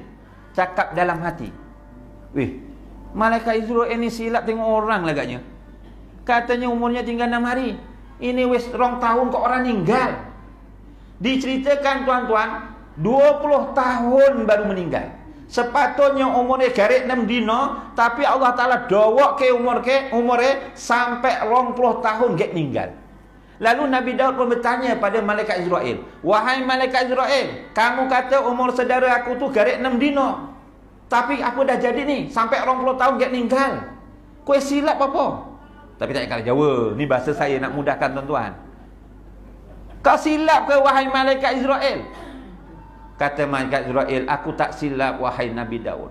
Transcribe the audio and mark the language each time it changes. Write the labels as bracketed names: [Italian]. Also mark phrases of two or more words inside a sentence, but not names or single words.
[Malay] Cakap dalam hati. Malaikat Israel ni silap tengok orang agaknya. Katanya umurnya tinggal 6 hari. Ini wis 2 tahun kok orang meninggal. Diceritakan tuan-tuan, 20 tahun baru meninggal. Sepatutnya umurnya [Javanese] garek 6 dino, [Malay] tapi Allah Ta'ala dawak ke umurnya sampai 20 tahun gek meninggal. Lalu Nabi Daud pun bertanya pada malaikat Israel, wahai malaikat Israel, kamu kata umur saudara aku tu [Javanese] garek 6 dino, [Malay] tapi apa dah jadi ni sampai 20 tahun gek meninggal? Kau silap apa? Tapi tak kata Jawa. Ni bahasa saya nak mudahkan tuan-tuan. Kau silap ke wahai malaikat Israel? Kata malaikat Israel, aku tak silap wahai Nabi Daud.